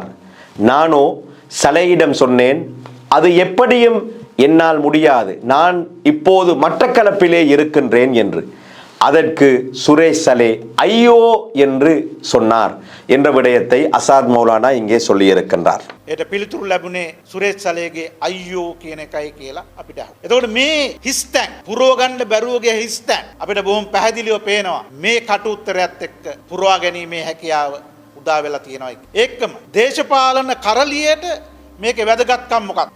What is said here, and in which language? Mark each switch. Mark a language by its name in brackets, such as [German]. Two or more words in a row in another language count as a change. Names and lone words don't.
[Tamil] நானோ சலேயிடம் சொன்னேன், அது எப்படியும் என்னால் முடியாது, நான் இப்போது மட்டக்களப்பிலே இருக்கின்றேன் என்று. அதற்கு சுரேஷ் சலே ஐயோ என்று சொன்னார் என்ற விடயத்தை அசாத் மௌலானா இங்கே சொல்லியிருக்கின்றார். [Sinhala] ඒට පිළිතුරු ලැබුණේ සුරේෂ් සලේගේ අයියෝ කියන එකයි කියලා අපිට. එතකොට මේ හිස්තැන් පුරව ගන්න බැරුව ගිය හිස්තැන් අපිට බොහොම පැහැදිලිව පේනවා මේ කටු උත්තරයත් එක්ක පුරවා ගැනීමේ හැකියාව උදා වෙලා තියෙනවා. ඒකම දේශපාලන කරලියට මේකේ වැදගත්කම මොකක්ද?